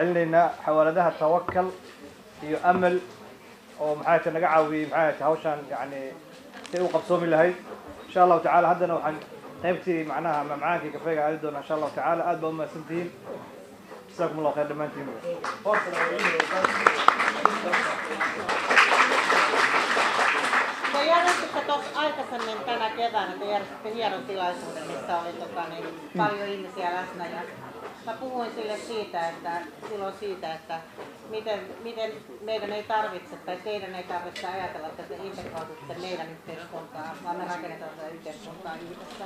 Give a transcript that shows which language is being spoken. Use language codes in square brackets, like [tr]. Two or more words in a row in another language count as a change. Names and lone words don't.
[so] celinaynaa xawaaladaha tawakkal iyo amal oo maxay tahay naga caawiyay maxay tahay hawshan yani si uu qabsoomi lahayd [ar] إن شاء الله تعالى [so] haddana waxaan qaybtii macnaha macaankii kafeega aadi doona [ar] إن شاء الله تعالى [so] aad baa umahadsantihiin [ar] جزاكم الله خير [so] dhammaantiin [fi] Te järjestitte tuossa aikaisemmin tänä keväänä, te järjestitte hienon tilaisuuden, missä oli paljon ihmisiä läsnä. Ja mä puhuin sille siitä, että miten meidän ei tarvitse, tai teidän ei tarvitse ajatella, että te integroitutte meidän yhteiskuntaa, vaan me rakennetaan tätä yhteiskuntaa yhdessä.